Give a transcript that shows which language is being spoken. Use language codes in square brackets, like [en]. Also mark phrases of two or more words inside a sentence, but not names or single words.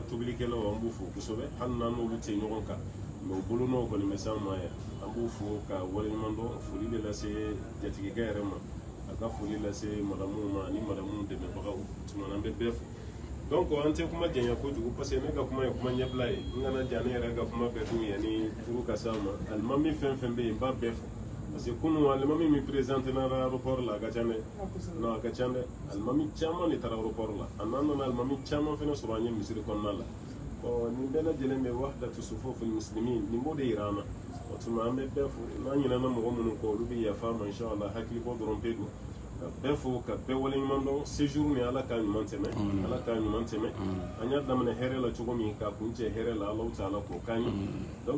[bm] tobilikɛlaw an b'u fo kosɛbɛ hali n'an n'olu tɛ ɲɔgɔn kan mais u bolo n'o kɔni bɛ s'an ma yan an b'u fo ka waleɲuman dɔn foli de lase jatigikɛ yɛrɛ ma a ka foli lase madamuw ma ani madamuw dɛmɛbagaw tuma an bɛ bɛɛ fo donc an tɛ kuma janya kojugu parce que ne ka kuma ye kuma ɲɛbila ye n kana ja ne yɛrɛ ka kuma bɛɛ dun yanni furu ka s'a ma alimami fɛn fɛn bɛ yen n b'a bɛɛ fo parce que kunu alimami min présenté na aéroport la a ka ca dɛ non a ka ca dɛ alimami caman de taara aéroport la a n'an nana alimami caman fɛnɛ sɔrɔ an ye misiri kɔnɔna la nin bɛɛ lajɛlen bɛ [ar] وحدة صفوف المسلمين [bm] nin b'o de yira an na o tuma an bɛ bɛɛ fo n'an ɲinɛna mɔgɔ minnu kɔ olu bɛ yafa ma inshallah hakili bɔ dɔrɔn pe don ka bɛɛ fo ka bɛɛ waleɲuman dɔn séjour ni ala k'a ɲuman tɛmɛ ala k'a ɲuman tɛmɛ an y'a daminɛ hɛrɛ la cogo min k'a kun cɛ hɛrɛ la alaw ta'ala k'o k'an ye donc